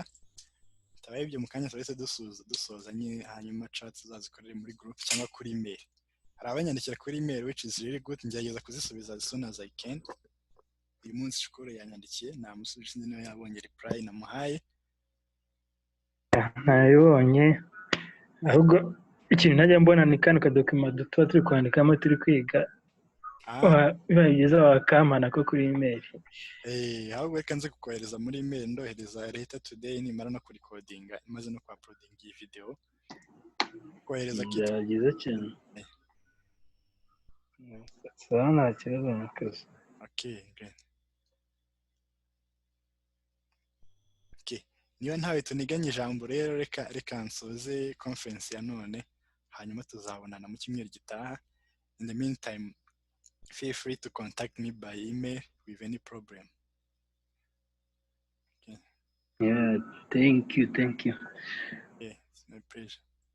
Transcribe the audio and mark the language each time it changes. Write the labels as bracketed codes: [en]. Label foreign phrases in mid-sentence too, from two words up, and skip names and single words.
[rw] Tabaye ibyo mu kanya twese dusoza nyine, hanyuma chat tuzazikorera muri group cyangwa kuri email. hari abanyandikira kuri email [en] which is really good, [rw] ngerageza kuzisubiza [en] as soon as I can. [rw] Uyu munsi Shukuru yanyandikiye namusubije, sinzi niba yabonye reply namuhaye. Nayibonye, ahubwo ikintu najya mbona ni kano kadokima tuba turi kwandikamo turi kwiga, bibaye byiza wakampana ko kuri email. Ahubwo reka nze kukohereza muri email, ndohereza [en] later today [rw] nimara no kurikodinga imaze no uploading iyi video, kohereza kit byiza cyane. Sawa, nta kibazo n'akazi. [en] Okay, great. [rw] Okay, niba ntawe tuniganye ijambo rero, reka nsoze conference ya none, hanyuma tuzabonana mu cyumweru gitaha. [en] In the meantime, feel free to contact me by email with any problem. Okay. Yeah, thank you. Yeah, it's my pleasure.